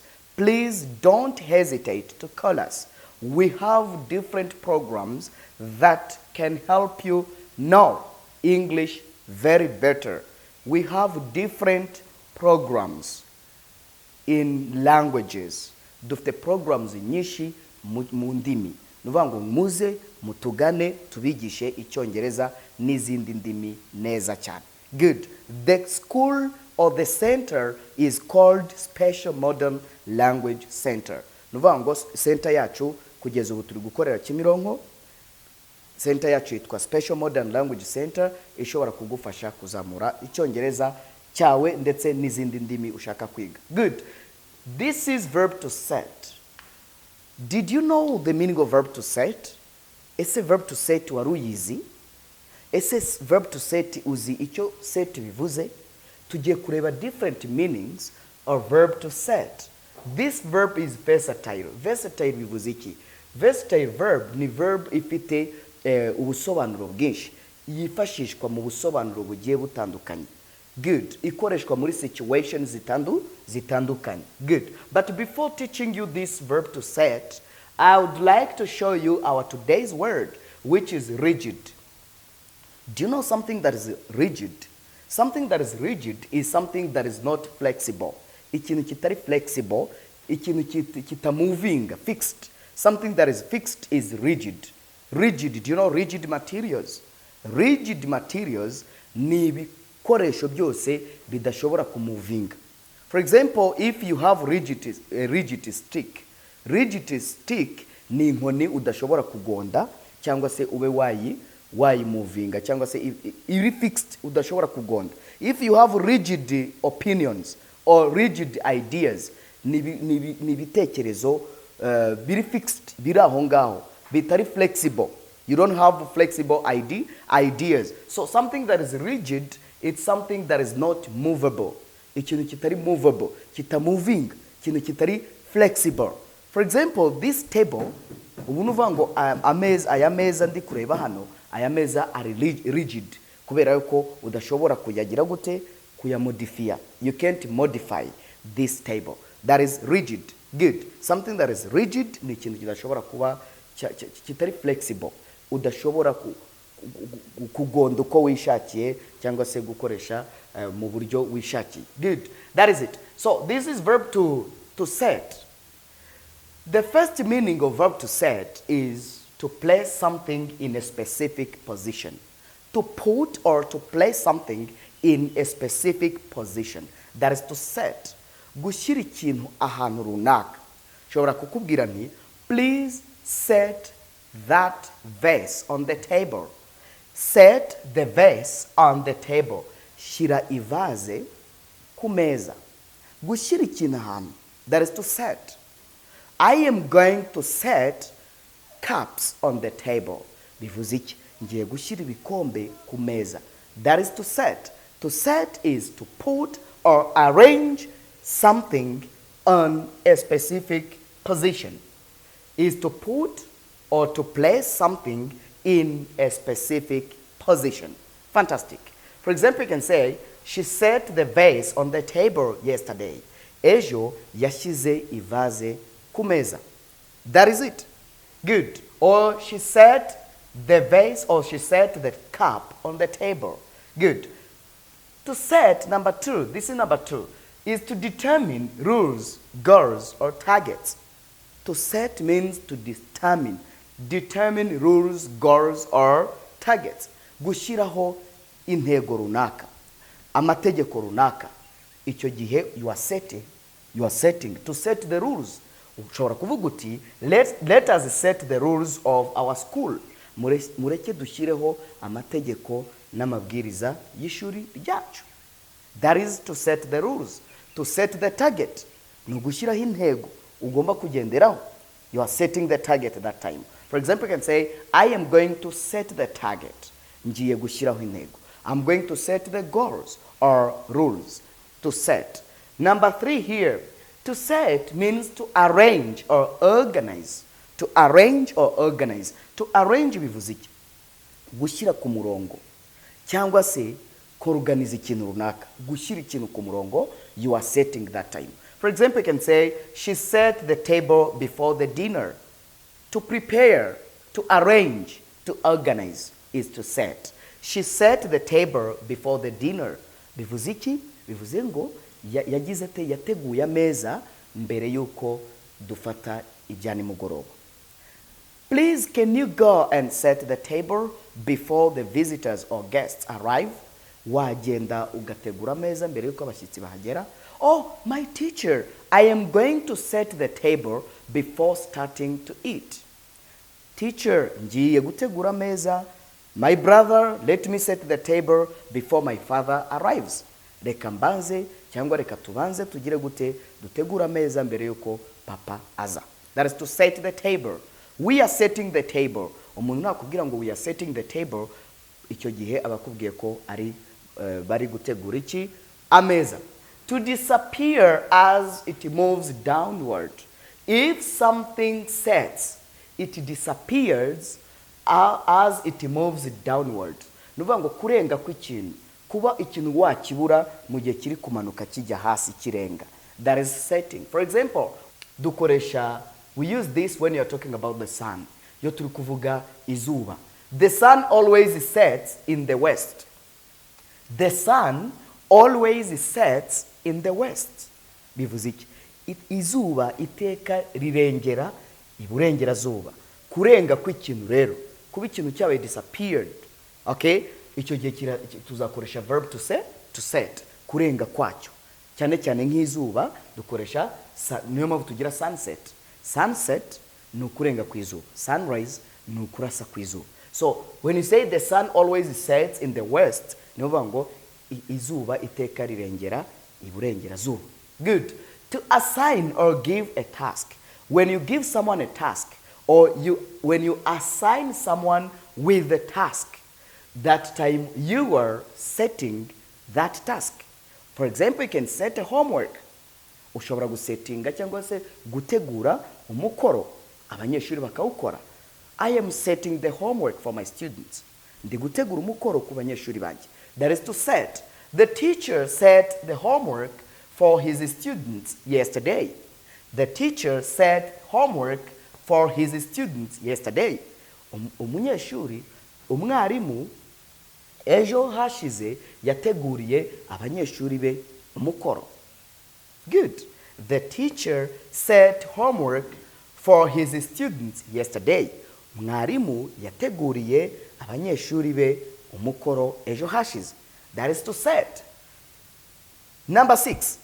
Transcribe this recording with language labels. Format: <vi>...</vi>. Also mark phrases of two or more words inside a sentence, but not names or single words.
<en>Please don't hesitate to call us. We have different programs that can help you know English very better. We have different programs in languages.</en> <rw>Dufite programs nyinshi mu ndimi. Nuvuga ngo muze mutugane tubigishe Icyongereza n'izindi ndimi neza cyane.</rw> <en>Good. The school or the center is called Special Modern Language Center.</en> <rw>Nuvuga ngo center yacu kugeza ubu turi gukorera Kimironko. Center yacu yitwa Special Modern Language Center, ishobora kugufasha kuzamura Icyongereza cyawe ndetse n'izindi ndimi ushaka kwiga.</rw> <en>Good. This is verb to set. Did you know the meaning of verb to set?</en> <rw>Ese</rw> <en>verb to set</en> <rw>wari uyizi? Ese</rw> <en>verb to set</en> <rw>uzi icyo set bivuze? Tugiye kureba</rw> <en>different meanings of verb to set. This verb is versatile. Versatile</en> <rw>bivuze iki?</rw> <en>Versatile verb</en> <rw>ni verb ifite ubusobanuro bwinshi, yifashishwa mu busobanuro bugiye butandukanye.</rw> <en>Good.</en> <rw>Ikoreshwa muri situations zitandukanye.</rw> <en>Good. But before teaching you this verb to set, I would like to show you our today's word, which is rigid. Do you know something that is rigid? Something that is rigid is something that is not flexible.</en> <rw>Ikintu kitari flexible, ikintu kitamoving,</rw> <en>fixed. Something that is fixed is rigid. Rigid, do you know rigid materials? Rigid materials</en> <rw>ni ibikoresho byose bidashobora kumuvinga.</rw> <en>For example, if you have rigid stick, rigid stick</en> <rw>ni inkoni udashobora kugonda cyangwa se ube wayimuvinga cyangwa se iri fixed udashobora kugonda.</rw> <en>If you have rigid opinions or rigid ideas,</en> <rw>ni ibitekerezo biri fixed, biri aho ngaho, bitari flexible.</rw> <en>You don't have flexible ideas. So something that is rigid, it's something that is not movable.</en> <rw>Ikintu kitari</rw> <en>movable, moving,</en> <rw>ikintu kitari flexible.</rw> <en>For example, this table,</en> <rw>ubu nuvuga ngo aya meza ndi kureba hano, aya meza</rw> <en>are rigid</en> <rw>kubera yuko udashobora kuyagira gute kuyamodifia.</rw> <en>You can't modify this table. That is rigid. Good. Something that is rigid</en> <rw>ni ikintu kidashobora kuba kitari</rw> <en>flexible.</en> <rw>Udashobora kugonda uko wishakiye cyangwa se gukoresha mu buryo wishakiye.</rw> <en>Good. That is it. So this is verb to set. The first meaning of verb to set is to place something in a specific position. To put or to place something in a specific position. That is to set.</en> <rw>Gushyira ikintu ahantu runaka. Shobora kukubwira nti,</rw> <en>please set that vase on the table. Set the vase on the table.</en> <rw>Shira ivaze ku meza. Gushyira ikintu ahantu.</rw> <en>That is to set. I am going to set cups on the table.</en> <rw>Bivuze iki? Ngiye gushyira ibikombe ku meza.</rw> <en>That is to set. To set is to put or arrange something on a specific position. Is to put or to place something in a specific position. Fantastic. For example, you can say, she set the vase on the table yesterday.</en> <rw>ejo yashyize ivaze ku meza.</rw> <en>That is it. Good. Or she set the vase, or she set the cup on the table. Good. To set, number two, this is number two, is to determine rules, goals, or targets. To set means to determine rules, goals, or targets.</en> <rw>Gushyiraho intego runaka, amategeko runaka. Icyo gihe</rw> <en>you are setting. To set the rules.</en> <rw>Ushobora kuvuga uti,</rw> <en>let us set the rules of our school.</en> <rw>Mureke dushyireho amategeko n'amabwiriza y'ishuri ryacu.</rw> <en>That is to set the rules. To set the target.</en> <rw>Ni ugushyiraho intego ugomba kugenderaho.</rw> <en>You are setting the target at that time. For example, you can say, I am going to set the target.</en> <rw>Ngiye gushyiraho intego.</rw> <en>I'm going to set the goals or rules. To set. Number three here. To set means to arrange or organize. To arrange or organize. To arrange</en> <rw>bivuze iki? Gushyira ku murongo. Cyangwa se kuorganize ikintu runaka. Gushyira ikintu ku murongo,</rw> <en>you are setting that time. For example, you can say, she set the table before the dinner. To prepare, to arrange, to organize is to set. She set the table before the dinner.</en> <rw>Bivuze iki? Bivuze ngo yagize ate, yateguye ameza mbere yuko dufata ibya nimugoroba.</rw> <en>Please, can you go and set the table before the visitors or guests arrive?</en> <rw>Wagenda ugategura ameza mbere yuko abashyitsi bahagera.</rw> <en>Oh, my teacher, I am going to set the table before starting to eat. Teacher,</en> <rw>ngiye gutegura ameza.</rw> <en>My brother, let me set the table before my father arrives.</en> <rw>Reka mbanze cyangwa reka tubanze tugire gute dutegura ameza mbere yuko papa aza.</rw> <en>That is to set the table. We are setting the table.</en> <rw>Umuntu nakubwira ngo</rw> <en>we are setting the table,</en> <rw>icyo gihe abakubwiye ko ari bari gutegura iki ameza.</rw> <en>To disappear as it moves downward. If something sets, it disappears as it moves downward.</en> <rw>Nuvuga ngo kurenga kw'ikintu, kuba ikintu wakibura mu gihe kiri kumanuka kijya hasi kirenga.</rw> <en>That is setting. For example, we use this when you are talking about the sun.</en> <rw>Yo turi kuvuga izuba.</rw> <en>The sun always sets in the west. The sun always sets in the west.</en> <rw>Bivuze iki? Izuba iteka rirengera iburengerazuba. Kurenga kw'ikintu rero, kuba ikintu cyabaye disappeared. Okay? Icyo gihe tuzakoresha</rw> <en>verb to set.</en> <rw>Kurenga kwacyo. Cyane cyane nk'izuba dukoresha niyo mpamvu tugira sunset. Sunset ni ukurenga kw'izuba. Sunrise ni ukurasa kw'izuba.</rw> <en>So when you say the sun always sets in the west,</en> <rw>niyo mpamvu ngo izuba iteka rirengera iburengerazuba.</rw> <en>Good. To assign or give a task. When you give someone a task, or when you assign someone with the task, that time you are setting that task. For example, you can set a homework.</en> <rw>Ushobora gusettinga cyangwa se gutegura umukoro abanyeshuri bakawukora.</rw> <en>I am setting the homework for my students.</en> <rw>Ndi gutegura umukoro ku banyeshuri banjye.</rw> <en>That is to set. The teacher set the homework for his students yesterday. The teacher set homework for his students yesterday.</en> <rw>Umunyeshuri, umwarimu ejo hashize yateguriye abanyeshuri be umukoro.</rw> <en>Good. The teacher set homework for his students yesterday.</en> <rw>Mwarimu yateguriye abanyeshuri be umukoro ejo hashize.</rw> <en>That is to set. Number 6.</en>